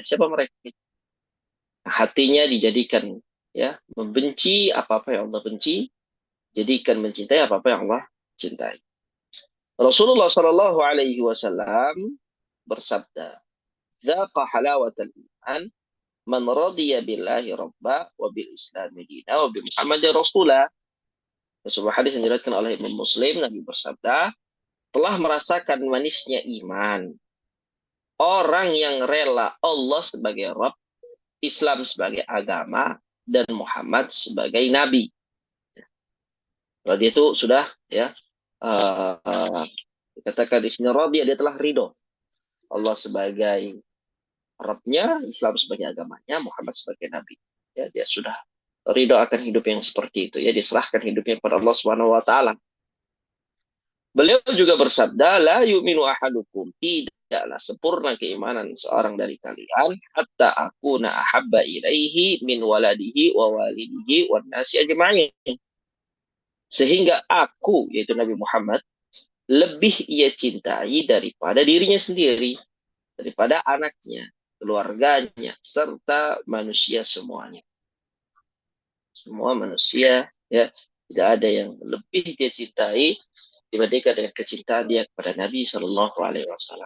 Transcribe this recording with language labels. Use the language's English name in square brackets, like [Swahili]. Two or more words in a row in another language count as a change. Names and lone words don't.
[Indonesian] Siapa mereka? Hatinya dijadikan, ya, membenci apa-apa yang Allah benci, jadikan mencintai apa-apa yang Allah cintai. [Arabic] رسول الله صلى الله عليه وسلم bersabda, "ذاق حلاوة الإيمان من رضي بالله ربا وبالإسلام دينا وبمحمد رسولا." [Indonesian] Sebuah hadis yang diriwayatkan oleh Imam Muslim, Nabi bersabda, telah merasakan manisnya iman orang yang rela Allah sebagai Rabb, Islam sebagai agama, dan Muhammad sebagai Nabi. Kalau dia itu sudah, ya, dikatakan di sini Rabi, dia telah ridho Allah sebagai Rabbnya, Islam sebagai agamanya, Muhammad sebagai Nabi. Ya, dia sudah ridho akan hidup yang seperti itu. Ya, diserahkan hidupnya kepada Allah [Arabic] سبحانه وتعالى. [Indonesian] Beliau juga bersabda, [Arabic] لا يؤمن أحدكم, [Indonesian] tidaklah sempurna keimanan seorang dari kalian [Arabic] حتى أكون أحب إليه من ولده ووالده والناس أجمعين. [Indonesian] Sehingga aku, yaitu Nabi Muhammad, lebih ia cintai daripada dirinya sendiri, daripada anaknya, keluarganya, serta manusia semuanya. Semua manusia, ya, tidak ada yang lebih dia cintai dibandingkan dengan kecintaan dia kepada Nabi [Arabic] صلى الله عليه وسلم.